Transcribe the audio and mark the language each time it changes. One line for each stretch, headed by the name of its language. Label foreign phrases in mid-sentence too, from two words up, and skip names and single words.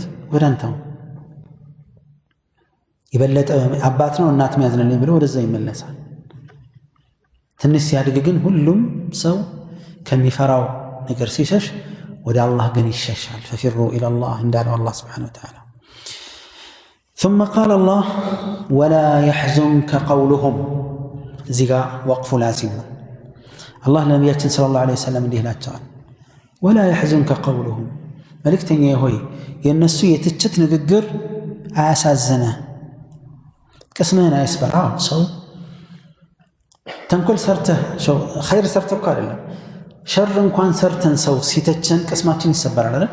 Amharic: ወደ አንተው። የበለጠ አባት ነው እናት የሚያዝንልኝ ብሎ ወደዛ ይመለሳል። ትንሽ ሲያድግ ግን ሁሉም ሰው ከሚፈራው ነገር ሲሸሽ ወደ አላህ ግን ይሸሻል።
Arabic: ففروا إلى الله
Amharic: እንዳለው
Arabic: الله سبحانه وتعالى። ثم قال الله ولا يحزنك قولهم
Amharic: እዚህ ጋር
Arabic: وقف لازم
Amharic: ነው። አላህ ለነቢያችን
Arabic: صلى الله عليه وسلم
Amharic: እንዲህ ይላቸዋል፣
Arabic: ولا يحزنك قولهم
Amharic: መልእክተኛዬ ሆይ የእነሱ የትችት ንግግር አያሳዝንህ፣ ቅስምህን አይስበር። ሰው ተንኮል ሰርተህ ኸይር ሰርተህ እኮ አይደለም ሸር እንኳን ሰርተን ሰው ሲተቸን ቅስማችን ይሰበራል አይደል?